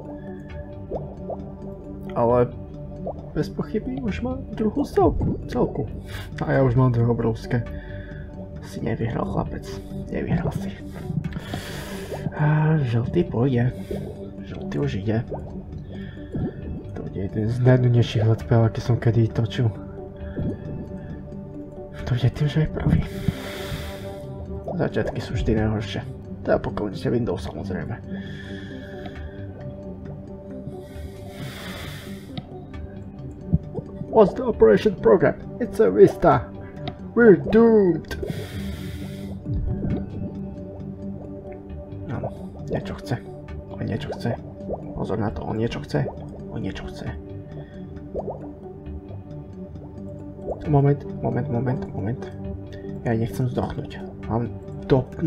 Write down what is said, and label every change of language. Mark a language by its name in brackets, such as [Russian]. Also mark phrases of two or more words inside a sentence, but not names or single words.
[Slovak] Ale bez pochyby už má druhú celku. A ja už mám dve obrovské. Si nevyhral, chlapec. Nevyhral si. A žltý pôjde. Žltý už ide. To je jeden z najnudnejších [English] let's play, [Slovak] aký som kedy točil. To je tým, že je prvý. Začiatky sú vždy najhoršie. Teda pokiaľ ste Windows, samozrejme. [English] What's the operation program? It's a Vista. We're doomed. [Slovak] Áno, niečo chce. On niečo chce. Pozor na to, on niečo chce. On niečo chce. Moment. Ja nechcem zdochnúť. Mám to...